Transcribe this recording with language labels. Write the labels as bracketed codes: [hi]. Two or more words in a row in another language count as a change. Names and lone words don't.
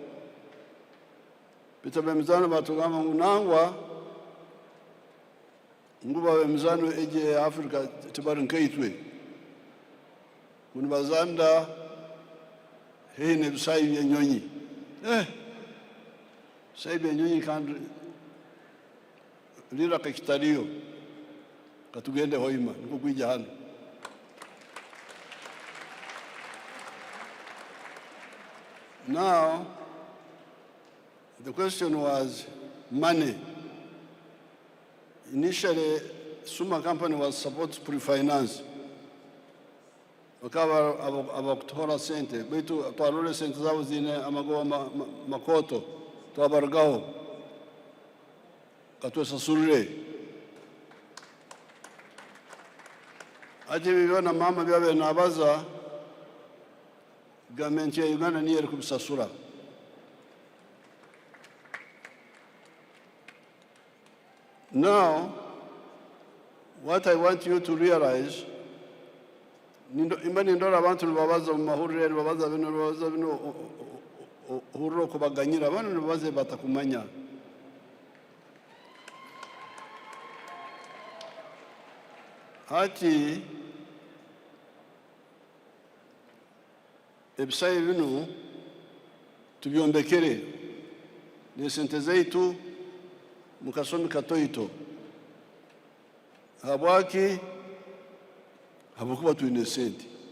[nyo] Bita ab'emizaano batugamba ngu nangwa nguba ab'emizaano eje Africa tebali nkaitwe kuno bazanda hei n'ebisaayi by'ennyonyi. Ebisaayi by'ennyonyi kandi liraka kitaliyo katugende Hoima niko kwijja hano. [en] Now, the question was money. Initially, Suma company was supposed to pre-finance. [nyo] Wakaba abakutora sente, baitu twarole sente zabo zine amagoba makoto, twabargaho, katwesasurire. Ati bibiona mama byabe nabaza, government ya Uganda niyo eri kubisasura. [en] Now, what I want you to realize, [nyo] imba nindora abantu nibabaza mu mahuriro nibabaza bino huriro kubaganyira bano nibabaze batakumanya. Hati ebisaayi bino tubyombekere n'esente zaitu mu kasomi katoito habwaki habwokuba tulina sente.